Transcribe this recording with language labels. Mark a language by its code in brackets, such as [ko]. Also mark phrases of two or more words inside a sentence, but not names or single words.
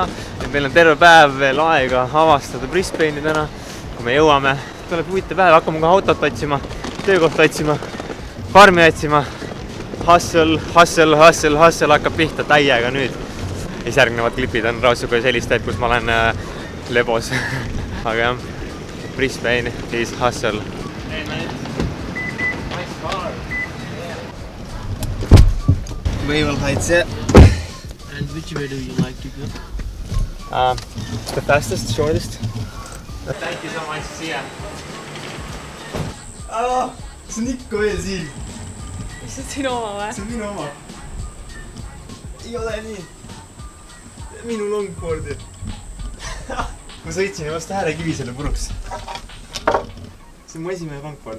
[et] Meil on terve päev veel aega avastada Brisbane'i täna, kui me jõuame. Tuleb huvitav päev, hakkame kohe autot otsima, töökohta otsima, farmi otsima. Hustle hakkab pihta täiega nüüd. Ja järgnevad klipid on raudselt sellist teed, kus ma olen lebos. Aga jah, [en] Brisbane is hustle. Hey mate, nice car. Wave Heights, yeah. And which way do you like to go? The fastest, shortest. Thank you so much, see ya. [et] See on ikka veel siin. Mis see on sinu oma või? See on minu oma. Ei ole nii. Minu longboardi. Ma sõitsin ja vastu äärekivi selle puruks. See on mu esimene longboard.